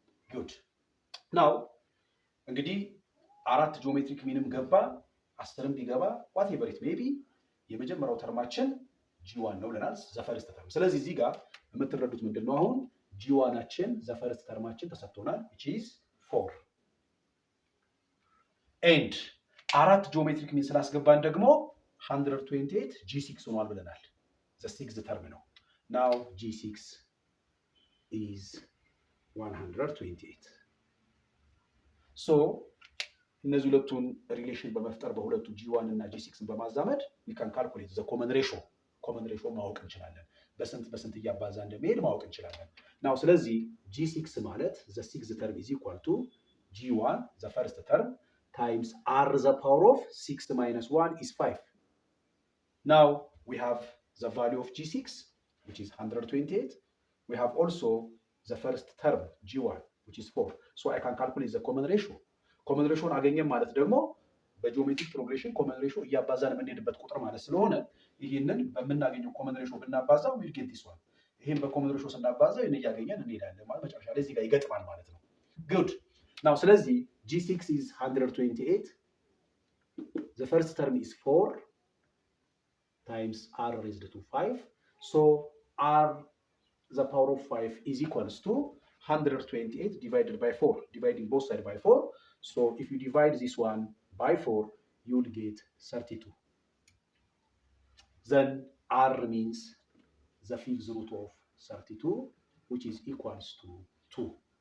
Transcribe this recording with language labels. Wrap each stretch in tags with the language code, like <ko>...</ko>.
<am>ጉድ ናው እንግዲህ 4 ጂኦሜትሪክ ሚንም ገባ 10ም ቢገባ</am> <en>whatever it may be</en> <am>የመጀመሪያው ተርማችን G1 ነው ብለናል the first term። ስለዚህ እዚህ ጋር የምትረዱት ምንድነው? አሁን G1አችን the first termአችን ተሰጥቶናል which is 4 and 4 ጂኦሜትሪክ ሚን ስላስገባን ደግሞ 128 G6 ሆኗል ብለናል። the 6th term ነው።</am> <en>now G6 is 128. so</en> <am>እነዚህ ሁለቱን ሪሌሽን በመፍጠር በሁለቱ G1 እና G6ን በማዛመድ</am> <en>we can calculate the common ratio ማወቅ እንችላለን።</en> <am>በስንት እያባዛ እንደሚሄድ ማወቅ እንችላለን።</am> <en>now ስለዚህ G6 ማለት the 6th term is equal to G1 the first term times r the power of 6 minus 1 is 5. now we have the value of G6 which is 128. we have also the first term G1 which is 4. so I can calculate the common ratio.</en> <am>common ratio አገኘን ማለት ደግሞ በጂኦሜትሪክ ፕሮግሬሽን common ratio እያባዛን የምንሄድበት ቁጥር ማለት ስለሆነ ይሄንን በመናገኘው common ratio ብናባዛው</am> <en>we get this one.</en> <am>ይሄን በcommon ratio ስናባዛው ይሄን እያገኘን እንሄዳለን ማለት መጨረሻ ላይ እዚህ ጋር ይገጥማል ማለት ነው። good now ስለዚህ</am> <en>G6 is 128. the first term is 4 times r raised to 5. So r the power of 5 is equals to 128 divided by 4, dividing both sides by 4. So if you divide this one by 4, you will get 32. Then r means the fifth root of 32, which is equals to 2.</en>